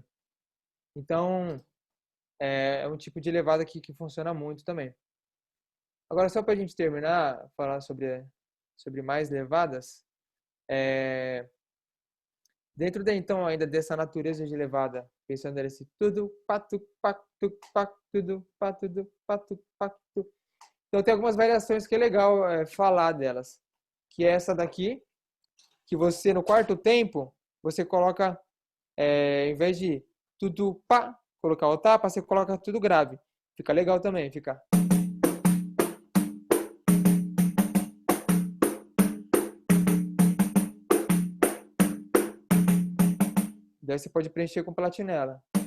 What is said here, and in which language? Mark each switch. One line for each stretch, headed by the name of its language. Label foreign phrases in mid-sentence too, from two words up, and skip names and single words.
Portuguese: Então, é um tipo de levada que funciona muito também. Agora, só para a gente terminar, falar sobre mais levadas, dentro então ainda dessa natureza de levada, pensando nesse tudo, patu, patu, patu, tudo, patu, patu, patu. Então tem algumas variações que é legal falar delas, que é essa daqui, que você no quarto tempo, você coloca, em vez de tudo pá, colocar o tapa, você coloca tudo grave. Fica legal também, fica. Daí você pode preencher com platinela.